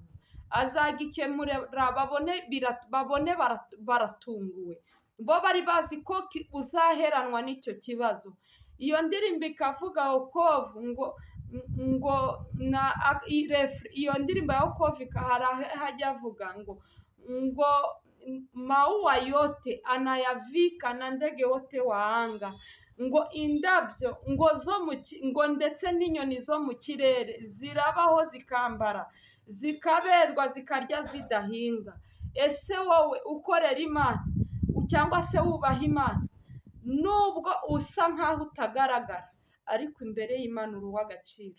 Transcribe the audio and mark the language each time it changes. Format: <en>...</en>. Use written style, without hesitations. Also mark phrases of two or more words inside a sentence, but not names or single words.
<rw>Azagikemurira babone baratunguwe, bo bari bazi ko uzaheranwa n'icyo kibazo. Iyo ndirimbo ikavuga wokovu iyo ndirimbo ya wokovu hajya avuga ngo</rw> <sw>maua yote anayavika na ndege wote wa anga,</sw> <rw>ngo indabyo ngo ndetse n'inyoni zo mu kirere zirabaho zikambara, zikaberwa, zikarya zidahinga. Ese wowe ukorera Imana cyangwa se wubaha Imana, nubwo usa nk'aho utagaragara ariko imbere y'Imana uri uw'agaciro.</rw>